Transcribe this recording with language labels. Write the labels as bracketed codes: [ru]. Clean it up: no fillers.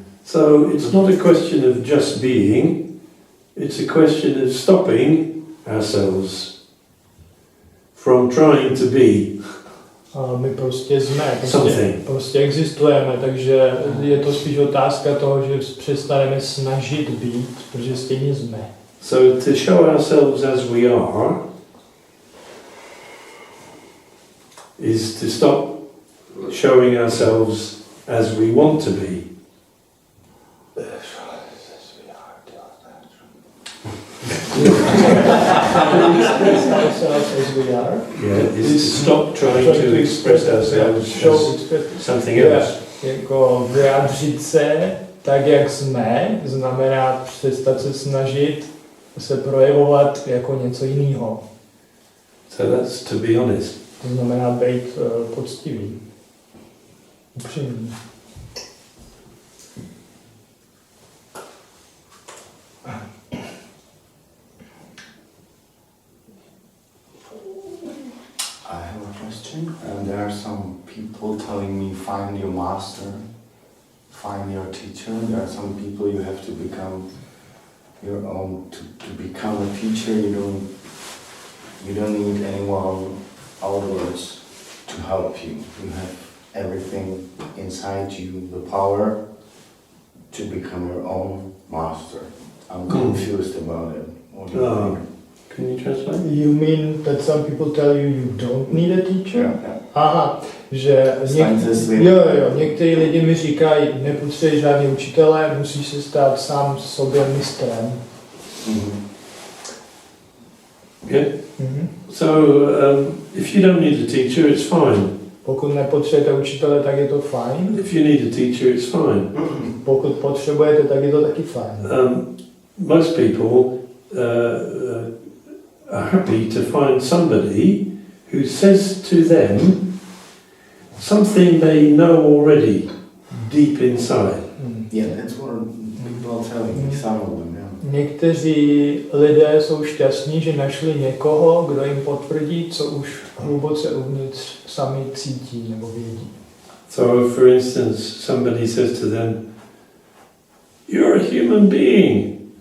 [en] So it's not a question of just being. It's a question of stopping ourselves from trying to be. [cs] A my prostě jsme, [en] Something. [cs] prostě existujeme, takže je to spíš otázka toho, že přestaneme snažit být, protože stejně jsme. [en] So to show ourselves as we are is to stop showing ourselves as we want to be. As we are. Yeah, is to stop trying to express ourselves as something else. [cs] Jako vyjádřit se tak, jak jsme, znamená přestat se snažit se projevovat jako něco jiného. [en] So that's to be honest. [cs] To znamená být poctivý, upřímný. [en] I have a question. There are some people telling me find your master, find your teacher. There are some people you have to become your own. To become a teacher, you don't need anyone outwards to help you. You have everything inside you, the power to become your own master. I'm confused about it. What do you think? Can you translate? You mean that some people tell you don't need a teacher? Yeah. [cs] Aha, že někteří lidi mi říkají, nepotřebuješ žádný učitele, musíš se stát sám sobě mistrem. Mm-hmm. [en] Yeah? Mhm. So if you don't need a teacher, it's fine. [cs] Pokud nepotřebujete učitele, tak je to fajn. [en] If you need a teacher, it's fine. [cs] Pokud potřebujete, tak je to taky fajn. [en] Most people are happy to find somebody who says to them something they know already deep inside. Yeah, that's what people are telling me, some of them, yeah. [cs] Někteří lidé jsou šťastní, že našli někoho, kdo jim potvrdí, co už hluboce uvnitř sami cítí nebo vědí. [en] So, for instance, somebody says to them, "You're a human being."